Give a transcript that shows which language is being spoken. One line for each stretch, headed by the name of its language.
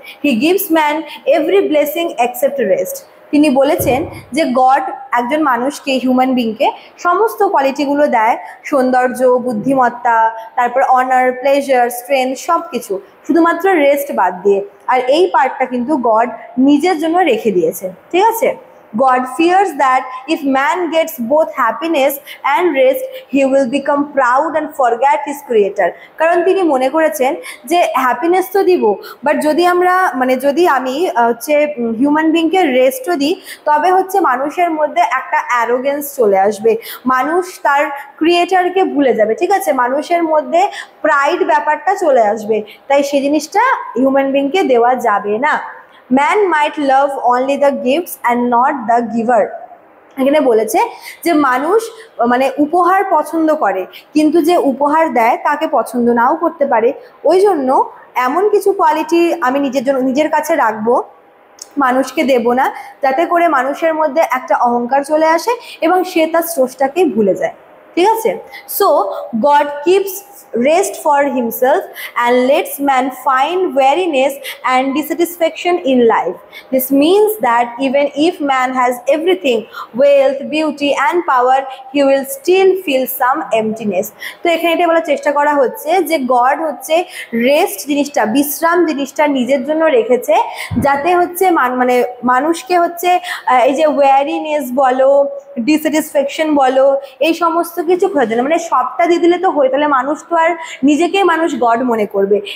English: He gives man every blessing except rest.
Bangla: তিনি বলেছেন যে গড একজন মানুষকে, হিউম্যান বিংকে সমস্ত কোয়ালিটিগুলো দেয়, সৌন্দর্য, বুদ্ধিমত্তা, তারপর অনার, প্লেজার, স্ট্রেংথ, সব কিছু, শুধুমাত্র রেস্ট বাদ দিয়ে। আর এই পার্টটা কিন্তু গড নিজের জন্য রেখে দিয়েছে, ঠিক আছে।
English: God fears that if man gets both happiness and rest, he will become proud and forget his creator.
Bangla: কারণ তিনি মনে করেছেন যে হ্যাপিনেস তো দিব, বাট যদি আমরা মানে যদি আমি হচ্ছে হিউম্যান বিংকে রেস্টও দিই, তবে হচ্ছে মানুষের মধ্যে একটা অ্যারোগেন্স চলে আসবে, মানুষ তার ক্রিয়েটারকে ভুলে যাবে, ঠিক আছে। মানুষের মধ্যে প্রাইড ব্যাপারটা চলে আসবে, তাই সেই জিনিসটা হিউম্যান বিংকে দেওয়া যাবে না।
English: Man might love only the gifts and not the giver.
Bangla: এখানে বলেছে যে মানুষ মানে উপহার পছন্দ করে, কিন্তু যে উপহার দেয় তাকে পছন্দ নাও করতে পারে। ওই জন্য এমন কিছু কোয়ালিটি আমি নিজের জন্য, নিজের কাছে রাখবো, মানুষকে দেব না, যাতে করে মানুষের মধ্যে একটা অহংকার চলে আসে এবং সে তার স্রষ্টাকেই ভুলে যায়, ঠিক আছে। So god keeps
English: rest for himself and lets man find weariness and dissatisfaction in life. This means that even if man has everything, wealth, beauty and power, he will still feel some emptiness.
Bangla: তো এখানে এটা বলার চেষ্টা করা হচ্ছে যে god হচ্ছে rest জিনিসটা, বিশ্রাম জিনিসটা নিজের জন্য রেখেছে, যাতে হচ্ছে মানে মানুষকে হচ্ছে এই যে ওয়ারিনেস বলো, ডিসস্যাটিসফ্যাকশন বলো, এই সমস্ত কিছু খোঁজার জন্য, মানে সবটা দিয়ে দিলে তো হয়, তাহলে মানুষ তো আর নিজেকেই মানুষ গড মনে করবে।